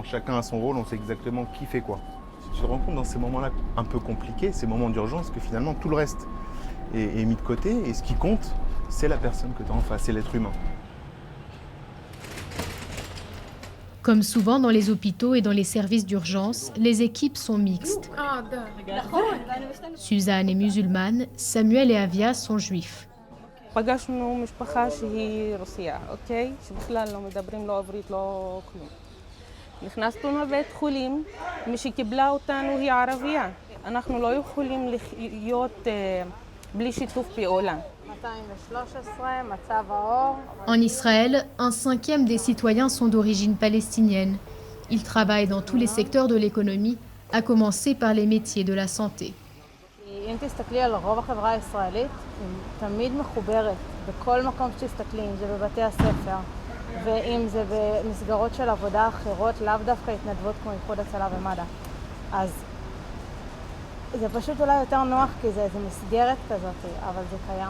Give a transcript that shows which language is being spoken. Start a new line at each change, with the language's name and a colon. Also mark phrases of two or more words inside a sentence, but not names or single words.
French: Chacun a son rôle, on sait exactement qui fait quoi. Tu te rends compte dans ces moments-là un peu compliqués, ces moments d'urgence, que finalement tout le reste est mis de côté et ce qui compte, c'est la personne que tu as en face, c'est l'être humain. Comme souvent dans les hôpitaux et dans les services d'urgence, les équipes sont mixtes. Suzanne est musulmane, Samuel et Avia sont juifs.
Hebrew: פגשנו משפחה שהיא רוסייה, אוקיי? שבכלל לא מדברים, לא עברית, לא כלום. נכנסנו לבית חולים, מי שקיבלה אותנו היא ערבייה. אנחנו לא יכולים להיות בלי שיתוף פעולה.
French: En Israël, 1/5 des citoyens sont d'origine palestinienne. Ils travaillent dans tous les secteurs de l'économie, à commencer par les métiers de la santé.
Hebrew: אם תסתכלי על רוב החברה הישראלית, היא תמיד מחוברת בכל מקום שתסתכלי, אם זה בבתי הספר, ואם זה במסגרות של עבודה אחרות, לאו דווקא התנדבות כמו איחוד הצלה ומד"א. אז זה פשוט אולי יותר נוח כי זה איזו מסגרת כזאת, אבל זה קיים.